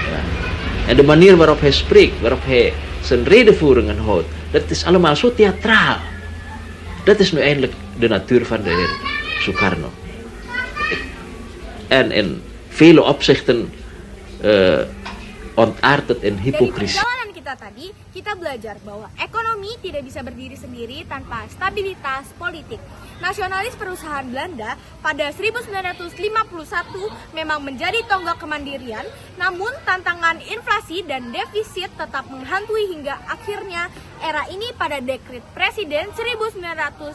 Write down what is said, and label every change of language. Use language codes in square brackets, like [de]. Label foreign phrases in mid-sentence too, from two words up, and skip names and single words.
[nl] En de manier waarop hij spreekt, waarop hij zijn redenvoeringen houdt, dat is allemaal zo theatraal. Dat is nu eindelijk de natuur van de heer Sukarno. En in vele opzichten ontaardt het in [id] Dari [nl] hypocrisie. [id] perjalanan kita tadi, kita belajar bahwa ekonomi tidak bisa berdiri sendiri tanpa stabilitas politik. Nasionalis perusahaan Belanda pada 1951 memang menjadi tonggak kemandirian, namun tantangan inflasi dan defisit tetap menghantui hingga akhirnya era ini pada dekret Presiden 1959.